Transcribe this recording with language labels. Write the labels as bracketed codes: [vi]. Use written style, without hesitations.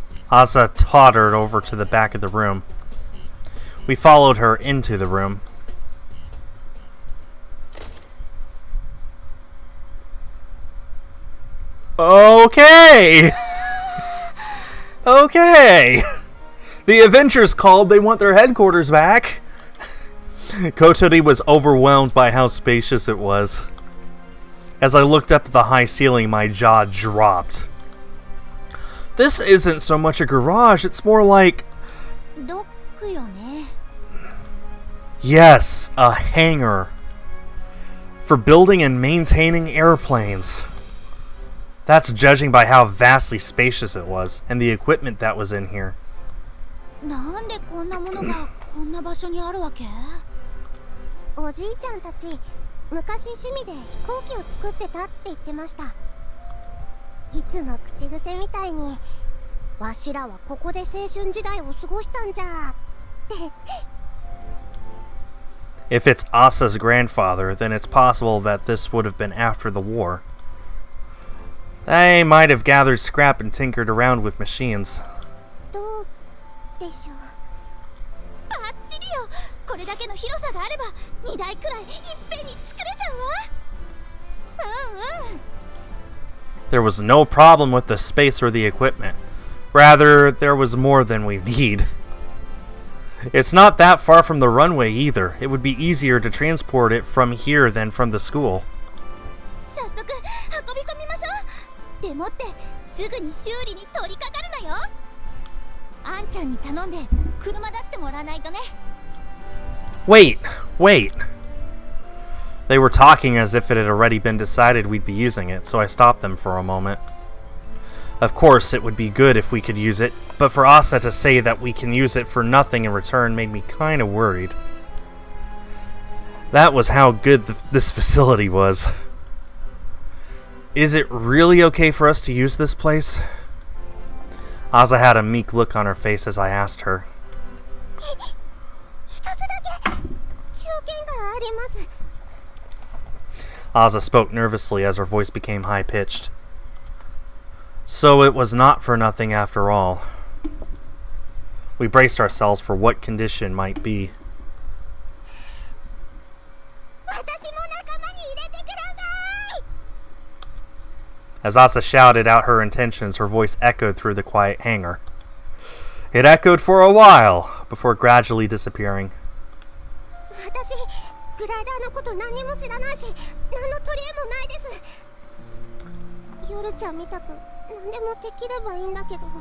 [en] Asa tottered over to the back of the room. We followed her into the room. Okay! Okay! The Avengers called, they want their headquarters back! Kotori was overwhelmed by how spacious it was. As I looked up at the high ceiling, my jaw dropped. This isn't so much a garage, it's more like... [ja] ドックよね。 [en] Yes, a hangar. For building and maintaining airplanes. That's judging by how vastly spacious it was, and the equipment that was in here. [ja] なんでこんなものがこんな場所にあるわけ？おじいちゃんたち、昔趣味で飛行機を作ってたって言ってました。いつも口癖みたいに、わしらはここで青春時代を過ごしたんじゃって。 [en] If it's Asa's grandfather, then it's possible that this would have been after the war. They might have gathered scrap and tinkered around with machines. [ja] どうでしょう。バッチリよ。これだけの広さがあれば2台くらいいっぺんに作れちゃうわ。うんうん。 [en] There was no problem with the space or the equipment. Rather, there was more than we need. It's not that far from the runway either. It would be easier to transport it from here than from the school. [ja] 早速運び込みましょう。でもってすぐに修理に取り掛かるのよ。あんちゃんに頼んで車出してもらわないとね。 [en] Wait. They were talking as if it had already been decided we'd be using it, so I stopped them for a moment. Of course, it would be good if we could use it, but for Asa to say that we can use it for nothing in return made me kinda worried. That was how good this facility was. Is it really okay for us to use this place? Asa had a meek look on her face as I asked her. [ja] 一つだけ条件があります。 [en] Asa spoke nervously as her voice became high-pitched. So it was not for nothing after all. We braced ourselves for what condition might be. [ja] 私も仲間に入れてください。 [en] As Asa shouted out her intentions, her voice echoed through the quiet hangar. It echoed for a while, before gradually disappearing. [ja] 私グライダーのこと何も知らないし、何の取り柄もないです。夜ちゃんみたく何でもできればいいんだけど。